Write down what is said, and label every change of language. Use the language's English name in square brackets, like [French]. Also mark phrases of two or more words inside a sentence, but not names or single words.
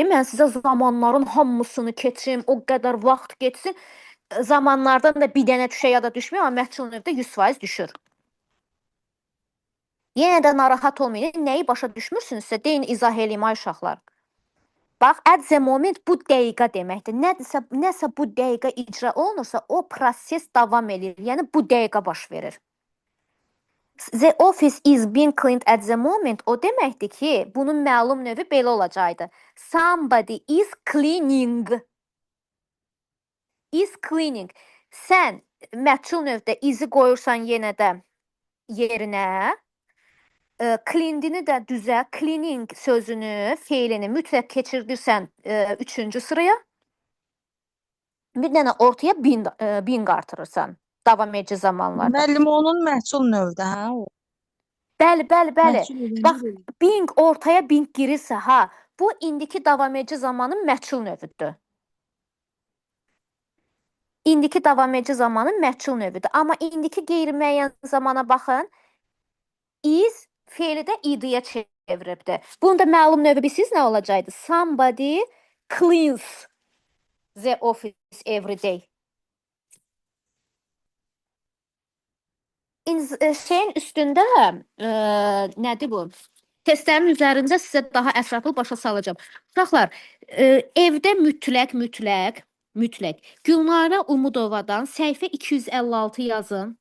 [Azerbaijani] Mən sizə zamanların hamısını keçim, o qədər vaxt keçsin. Zamanlardan da bir dənə düşə ya da düşmür, amma məchul növdə 100% düşür. Yenə də narahat olmayın. Nəyi başa düşmürsünüzsə, deyin izah eləyim ay uşaqlar. Bax, [English] at the moment [Azerbaijani] bu dəqiqə deməkdir. Nəsə bu dəqiqə icra olunursa, o proses davam edir. Yəni bu dəqiqə baş verir. [English] The office is being cleaned at the moment. [Azerbaijani] O deməkdir ki, bunun məlum növü belə olacaqdı. [English] Somebody is cleaning. Is cleaning. [Azerbaijani] Sən məchul növdə izi qoyursan yenə də yerinə. Cleanedini də düzəlt, cleaning sözünü, feilini mütləq keçirdirsən 3-cü sıraya. Bir dənə ortaya being artırırsan davam edici zamanlarda. Müəllim, onun məhsul növdə, hə? Bəli. Məhsul növü. Bax, being ortaya being girirsə, ha, bu indiki davam edici zamanın məchul növüdür. İndiki davam edici zamanın məchul növüdür. Amma indiki qeyri-müəyyən zamana baxın. Is feili də id-yə çeviribdir. Bunun da məlum növü bilirsiniz nə olacaqdı? [English] Somebody cleans the office every day. [Azerbaijani] Şeyin üstündə nədir bu? Testlərin üzərində sizə daha ətraflı başa salacağım. Uşaqlar, evdə mütləq Gülnara Umudovadan səhifə 256 yazın.